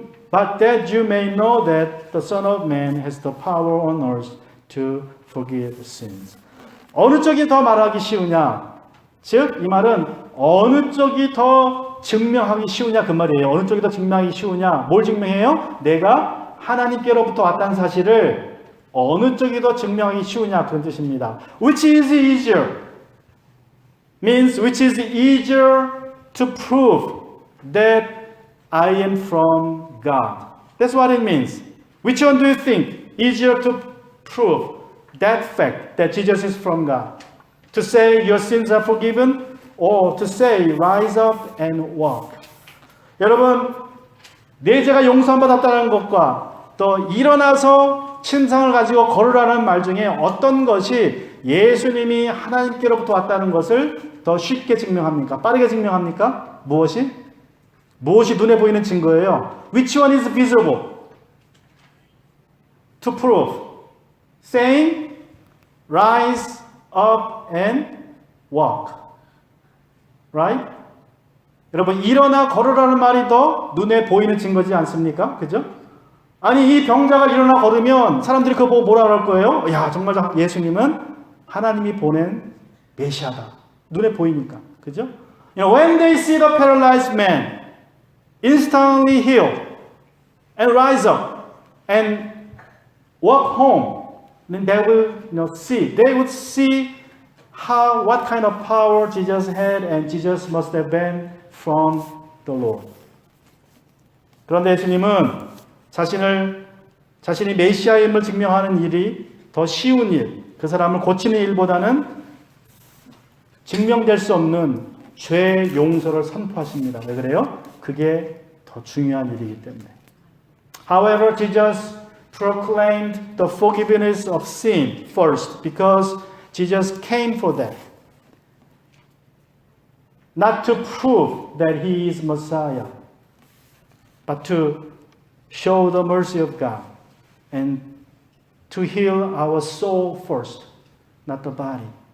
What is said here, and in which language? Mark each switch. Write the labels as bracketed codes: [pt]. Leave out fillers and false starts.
[en] But that you may know that the Son of Man has the power on earth to forgive sins." [ko] 어느 쪽이 더 말하기 쉬우냐? 즉, 이 말은 어느 쪽이 더 증명하기 쉬우냐 그 말이에요. 어느 쪽이 더 증명하기 쉬우냐? 뭘 증명해요? 내가 하나님께로부터 왔다는 사실을 어느 쪽이 더 증명하기 쉬우냐 그런 뜻입니다. [en] Which is easier? means which is easier to prove that I am from God. That's what it means. Which one do you think easier to prove that fact that Jesus is from God? To say your sins are forgiven or to say rise up and walk. [ko] 여러분, 내 죄가 용서받았다는 것과 또 일어나서 침상을 가지고 걸으라는 말 중에 어떤 것이 예수님이 하나님께로부터 왔다는 것을 더 쉽게 증명합니까? 빠르게 증명합니까? 무엇이 눈에 보이는 증거예요? [en] Which one is visible to prove? Saying, rise up and walk. Right? [ko] 여러분, 일어나 걸으라는 말이 더 눈에 보이는 증거지 않습니까? 그죠? 아니, 이 병자가 일어나 걸으면 사람들이 그거 보고 뭐라 그럴 거예요? 야, 정말 예수님은 하나님이 보낸 메시아다. 눈에 보이니까. 그죠? [en] When they see the paralyzed man instantly heal and rise up and walk home, then they would see what kind of power Jesus had and Jesus must have been from the Lord. [ko] 그런데 예수님은 자신이 메시아임을 증명하는 일이 더 쉬운 일, 그 사람을 고치는 일보다는 증명될 수 없는 죄 용서를 선포하십니다. 왜 그래요? 그게 더 중요한 일이기 때문에. [en] However, Jesus proclaimed the forgiveness of sin first because Jesus came for that. Not to prove that he is Messiah, but to show the mercy of God and to heal our soul first, not the body.